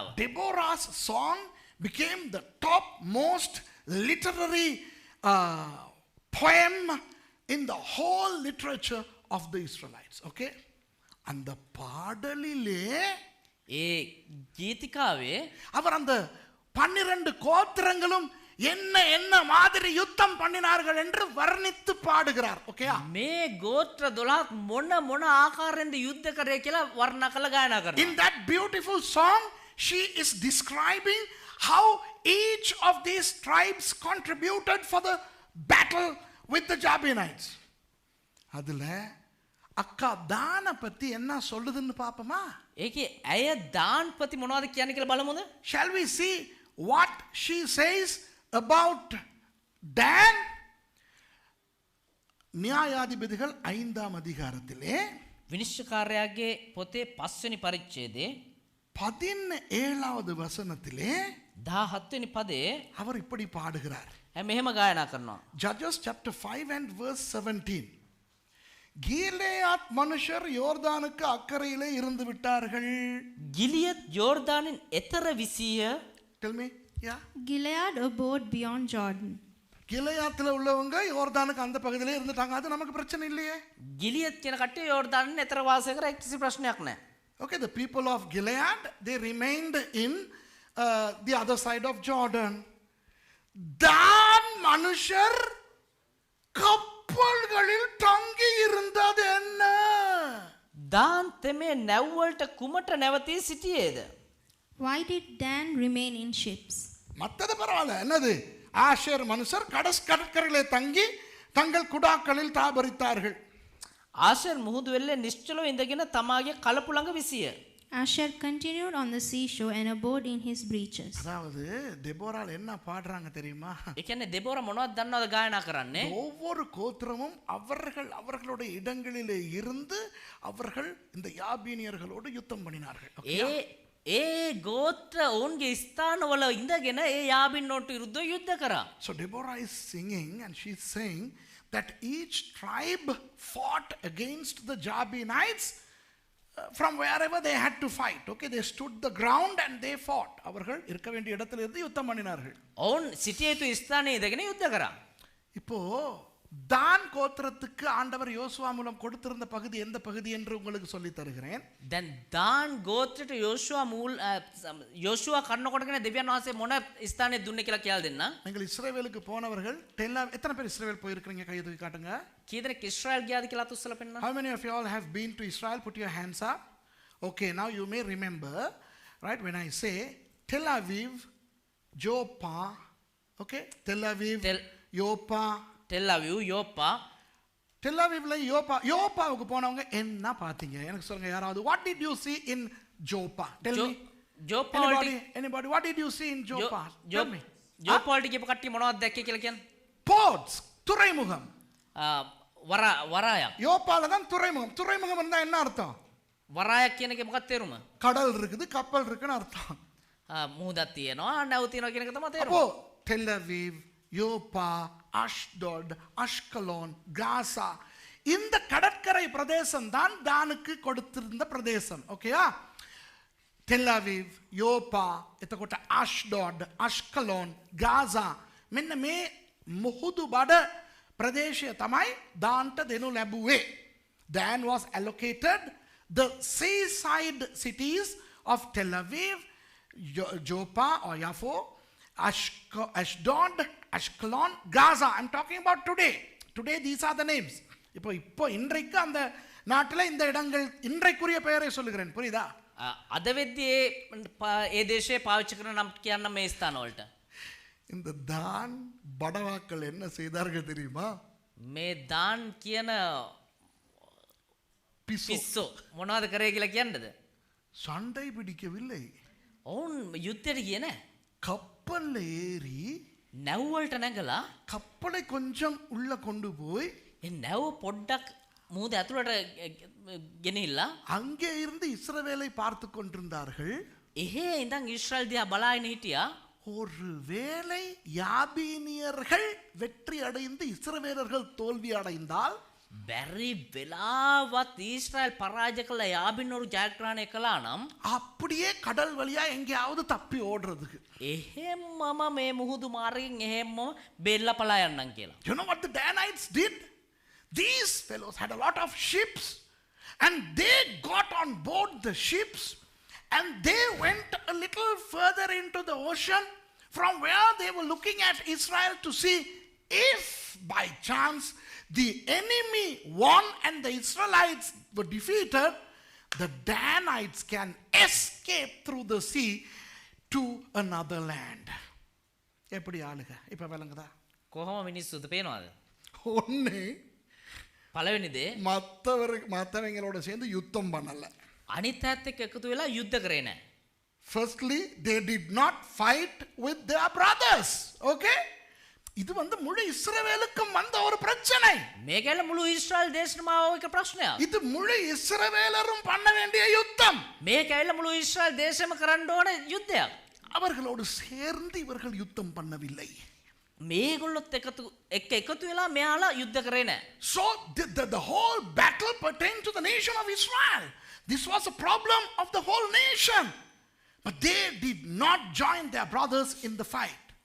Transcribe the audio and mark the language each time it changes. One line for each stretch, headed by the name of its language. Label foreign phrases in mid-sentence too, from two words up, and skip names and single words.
English: Deborah's song became the top most literary poem in the whole literature of the Israelites.
Tamil: Okay? அந்த பாடலிலே
Sinhala: ඒ ගීතිකාවේ
Tamil: அவர் அந்த 12 கோத்திரங்களும் என்ன என்ன மாதிரி யுத்தம் பண்ணினார்கள் என்று வர்ணித்து பாடுகிறார். ஓகேயா?
Sinhala: මේ ගෝත්‍ර 12 මොන ආකාරයෙන්ද යුද්ධ කරේ කියලා වර්ණනා කරලා ගායනා කරනවා.
English: In that beautiful song she is describing how each of these tribes contributed for the battle with the Jabinites.
Tamil: அதுல அக்கா தான பத்தி என்ன சொல்லுதுன்னு பாப்போமா?
Sinhala: ඒකේ ඇය දාන් පති මොනවද කියන්නේ කියලා බලමුද?
English: Shall we see what she says about Dan?
Tamil: நியாயாதிபதிகள் 5ஆம் அதிகாரத்திலே
Sinhala: විනිශ්චයකාරයාගේ පොතේ 5 වෙනි පරිච්ඡේදයේ
Tamil: 17வது வசனத்திலே
Sinhala: 17 වෙනි පදයේ
Tamil: அவர் இப்படி பாடுகிறார்.
Sinhala: මෙහෙම ගායනා කරනවා.
English: Judges chapter 5 and verse 17.
Tamil: கீலேயாத் மனுஷர் யோர்தானுக்கு அக்கறையிலே இருந்து விட்டார்கள்.
Sinhala: ගිලියත් යෝර්දානෙන් එතර විසිය.
English: Tell me. Yeah. Gilead abode beyond Jordan.
Tamil: கிலேயாத்துல உள்ளவங்க யோர்தானுக்கு அந்த பகுதியிலே இருந்துட்டாங்க. அது நமக்கு பிரச்சனை இல்லையே.
Sinhala: ගිලියත් කියන කට්ටිය යෝර්දානෙන් එතර වාසය කර කිසි ප්‍රශ්නයක් නැහැ.
English: Okay, the people of Gilead, they remained in the other side of Jordan.
Tamil: தான் மனுஷர் கப்பல்களில் தங்கி இருந்தது என்ன?
Sinhala: දාන් තෙමේ නැව්වලට කුමට නැවතී සිටියේද?
English: Why did Dan remain in ships?
Tamil: மத்தது பரவாயில்ல. என்னது? ஆஷேர் மனுஷர் கடற்கரையிலே தங்கி தங்கள் குடாக்களில் தாபரித்தார்கள்.
Sinhala: ආෂර් මුහුදු වෙල්ලේ නිශ්චලව ඉඳගෙන තමාගේ කලපු ළඟ විසිය.
English: Asher continued on the seashore and abode in his breeches.
Tamil: அதாவது தெபோரால் என்ன பாடுறாங்க தெரியுமா?
Sinhala: ඒ කියන්නේ දෙබෝර මොනවද දන්නවද ගායනා කරන්නේ?
Tamil: ஒவ்வொரு கோத்திரமும் அவர்களுடைய இடங்களிலே இருந்து அவர்கள் இந்த யாபீனியர்களோடு யுத்தம் பண்ணினார்கள்.
Sinhala: ඒ ගෝත්‍ර ඔවුන්ගේ ස්ථානවල ඉඳගෙන ඒ යාබින්නෝට විරුද්ධව යුද්ධ කරා.
English: So Deborah is singing and she's saying that each tribe fought against the Jabinites from wherever they had to fight. Okay, they stood the ground and they fought.
Tamil: அவர்கள் இருக்க வேண்டிய இடத்துல இருந்து யுத்தம் பண்ணினார்கள்.
Sinhala: ඔවුන් සිටිය යුතු ස්ථානයේ ඉඳගෙන යුද්ධ කරා.
Tamil: இப்போ தான் கோத்திரத்துக்கு ஆண்டவர் யோசுவா மூலம் கொடுத்திருந்த பகுதி எந்த பகுதி என்று உங்களுக்கு சொல்லி தருகிறேன்.
Sinhala: දැන් දාන් ගෝත්‍රයට යෝෂුවා කන්නකොටගෙන දෙවියන් වහන්සේ මොන ස්ථානයේ දුන්නේ කියලා කියලා දෙන්න.
Tamil: நீங்கள் இஸ்ரவேலுக்கு போனவர்கள் எத்தனை பேர் இஸ்ரவேல் போயிருக்கீங்க? கையை தூக்கி காட்டுங்க.
Sinhala: කී දෙනෙක් ඉස්රායල් ගියාද කියලා අතුස්සලා පෙන්නන්න.
English: How many of you all have been to Israel? Put your hands up. Okay, now you may remember, right, when I say Tel Aviv, Joppa, okay, Tel Aviv, Joppa, Tel Aviv, Joppa.
Tamil: Tel Avivல யோப்பாவுக்கு போனவங்க என்ன பாத்தீங்க? எனக்கு சொல்லுங்க யாராவது.
English: What did you see in Joppa? Tell me. Joppa anybody? What did you see in Joppa? Tell me.
Sinhala: Joppa වලට ගියපු කට්ටිය මොනවද දැක්කේ කියලා කියන්න.
English: Ports,
Tamil: துறைமுகம்.
Sinhala: වරායක්.
Tamil: யோப்பால தான் துறைமுகம். துறைமுகம் இருந்தா என்ன அர்த்தம்?
Sinhala: වරායක් කියන එක මොකක්ද තේරුම?
Tamil: கடல் இருக்குது, கப்பல் இருக்குன்னு அர்த்தம்.
Sinhala: මුහුදක් තියෙනවා, නැව් තියෙනවා කියන එක තමයි තේරුම.
Tamil: அப்போ Tel Aviv, யோப்பா, அஷ்டோட், அஷ்கலோன், காசா, இந்த கடற்கரை பிரதேசம் தான் தானுக்கு கொடுத்திருந்த பிரதேசம். ஓகேயா? Tel Aviv, யோப்பா,
Sinhala: එතකොට අෂ්ඩෝඩ්, අෂ්කලෝන්, ගාසා, මෙන්න මේ මුහුදු බඩ ප්‍රදේශය තමයි දාන්ට දෙනු ලැබුවේ.
English: Dan was allocated the seaside cities of Tel Aviv, Joppa or Yaffo, Ashdod, Ashkelon, Gaza. I'm talking about today. Today these are the names.
Tamil: இப்போ இன்றைக்கு அந்த நாட்டில் இந்த இடங்கள் இன்றைக்குரிய பெயரை சொல்லுகிறேன். புரியுதா?
Sinhala: අද වෙද්දී ඒ දේශයේ පාවිච්චි කරන නම් කියන්න මේ ස්ථානවලට.
Tamil: இந்த தான் படவாக்கள் என்ன செய்தார்கள் தெரியுமா?
Sinhala: මේ දාන් කියන පිස්සෝ මොනවද කරේ කියලා කියන්නද?
Tamil: சண்டை பிடிக்கவில்லை.
Sinhala: ඔවුන් යුද්ධයට ගියේ නැහැ.
Tamil: கப்பல்ல ஏறி
Sinhala: නැව්වලට නැගලා
Tamil: கப்பலை கொஞ்சம் உள்ள கொண்டு போய்
Sinhala: ඒ නැව් පොඩ්ඩක් මූද ඇතුළට ගෙනilla
Tamil: அங்கே இருந்து இஸ்ரவேலை பார்த்து கொண்டிருந்தார்கள்.
Sinhala: එහෙ ඉඳන් ඊශ්‍රායල් දිහා බලාගෙන හිටියා.
Tamil: ஒருவேளை யாபீனியர்கள் வெற்றி அடைந்து இஸ்ரவேலர்கள் தோல்வி அடைந்தால்
Sinhala: බැරි වෙලාවත් ඊශ්‍රායල් පරාජය කළ යාබින්නෝරු ජයග්‍රහණය කළා නම්
Tamil: அப்படியே கடல் வழியா எங்கேயாவது தப்பி ஓடுறதுக்கு.
Sinhala: එහෙම්මම මේ මුහුදු මාර්ගයෙන් එහෙම්ම බෙල්ල පලා යන්නම් කියලා.
English: You know what the Danites did? These fellows had a lot of ships and they got on board the ships and they went a little further into the ocean from where they were looking at Israel to see if by chance the enemy won and the Israelites were defeated, the Danites can escape through the sea to another land.
Tamil: எப்படி ஆளுங்க இப்ப விளங்குதா?
Sinhala: කොහොම මිනිස්සුද පේනවද?
Tamil: ஒண்ணு
Sinhala: පළවෙනි දේ
Tamil: மற்றவங்களோட சேர்ந்து யுத்தம் பண்ணல.
Sinhala: අනිත් අයත් එක්ක එකතු වෙලා යුද්ධ කරේ නැහැ.
English: Firstly, they did not fight with their brothers. Okay?
Tamil: இது முழு இஸ்ரவேலுக்கும் வந்த ஒரு பிரச்சனை.
Sinhala: මේකැල මුළු ඊශ්‍රායල් දේශනම ආව එක ප්‍රශ්නයක්.
Tamil: இது முழு இஸ்ரவேலரும் பண்ண வேண்டிய யுத்தம்.
Sinhala: මේකැල මුළු ඊශ්‍රායල් දේශම කරන්න ඕන යුද්ධයක්.
Tamil: அவர்களோடு சேர்ந்து இவர்கள் யுத்தம் பண்ணவில்லை.
Sinhala: මේගොල්ලොත් එකතු වෙලා මෙයාලා යුද්ධ කරේ නැහැ.
English: So the whole battle pertained to the nation of Israel. This was a problem of the whole nation. But they did not join their brothers in the fight.